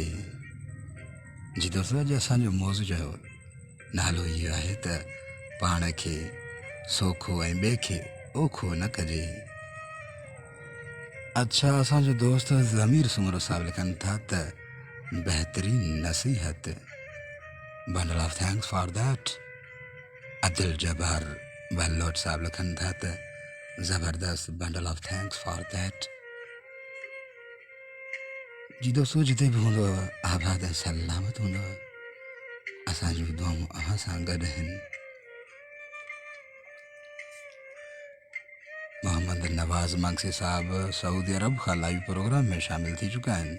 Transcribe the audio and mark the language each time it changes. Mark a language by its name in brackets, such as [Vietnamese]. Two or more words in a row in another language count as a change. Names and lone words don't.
[Sindhi] जी दोस्तों, अॼु असांजो मौज़ू जो नालो इहो आहे त पाण खे सोखो ऐं ॿिए खे ओखो न कजे। अच्छा, असांजो दोस्त ज़मीर सुमरो साहब लिखनि था त बहितरीन नसीहत, [English] bundle of thanks for that. [Sindhi] अब्दुल जब्बार बल्लोट साहब लिखनि था त ज़बरदस्त, [English] bundle of thanks for that. [Sindhi] जी दोस्तों, जिते बि हूंदव आबाद ऐं सलामत हूंदव। असांजूं दुआऊं अव्हां सां गॾु आहिनि। मोहम्मद नवाज़ मक्सी साहब सऊदी अरब खां [English] live program [Sindhi] में शामिल थी चुका आहिनि।